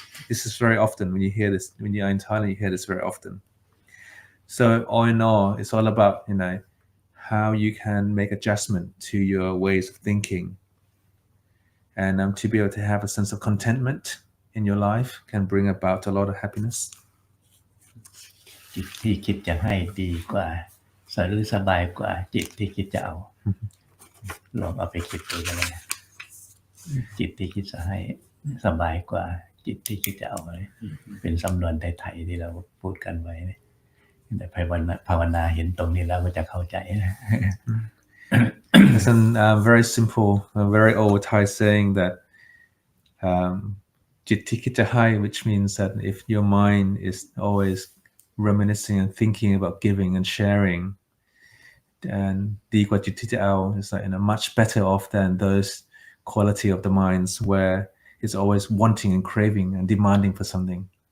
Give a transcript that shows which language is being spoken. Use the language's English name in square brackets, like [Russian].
[English] This is very often when you hear this. When you are in Thailand, you hear this very often. So all in all, it's all about how you can make adjustment to your ways of thinking, and to be able to have a sense of contentment in your life can bring about a lot of happiness. [Thai] จิตที่คิดจะให้ดีกว่าหรือสบายกว่าจิตที่คิดจะเอาลองเอาไปคิดดูกันเลยจิตที่คิดจะให้สบายกว่าจิตที่คิดจะเอาเป็นสำนวนไทยๆที่เราพูดกันไว้แต่ภาวนาเห็นตรงนี้แล้วก็จะเข้าใจนะ [English] It's a very simple, very old Thai saying that [Thai] จิตที่คิดจะให้ [English] which means that if your mind is always reminiscing and thinking about giving and sharing, and [Thai] ดีกว่าจิตที่จะเอา [English] is like much better off than those quality of the minds where it's always wanting and craving and demanding for something.